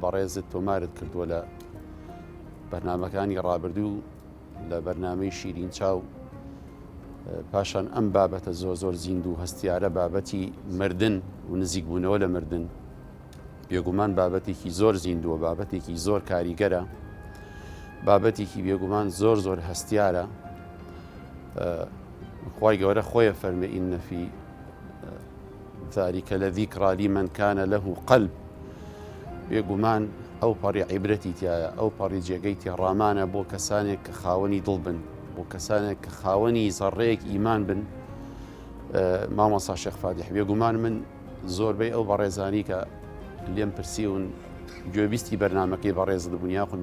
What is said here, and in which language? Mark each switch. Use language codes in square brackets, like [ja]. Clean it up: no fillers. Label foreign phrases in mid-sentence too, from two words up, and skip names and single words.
[ckb] بەڕێزت تۆمارت کردووە لە بەرنامەکانی ڕابردوو لە بەرنامەی شیرین چاو پاشان ئەم بابەتە زۆر زیند و هەستیارە بابەتی مردن و نزیکبوونەوە لە مردن بێگومان بابەتێکی زۆر زیندووە بابەتێکی زۆر کاریگەرە بابەتێکی بێگومان زۆر هەستیارە خوای گەورە خۆیە فەرمێ [ar] ئین فی ذلك لذكرى لمن كان له قلب [ckb] بێگومان ئەو پەڕی عیبرەتی تایە ئەو پەڕی جێگەی ڕامانە بۆ کەسانێک کە خاوەنی دڵ بن بۆ کەسانێک کە خاوەنی زەڕەیەک ئیمان بن مامۆستا شێخ فادح بێگومان من زۆربەی ئەو بەڕێزانی کە لێم پرسیون گوێبیستی بەرنامەکەی بەڕێز بوون یاخود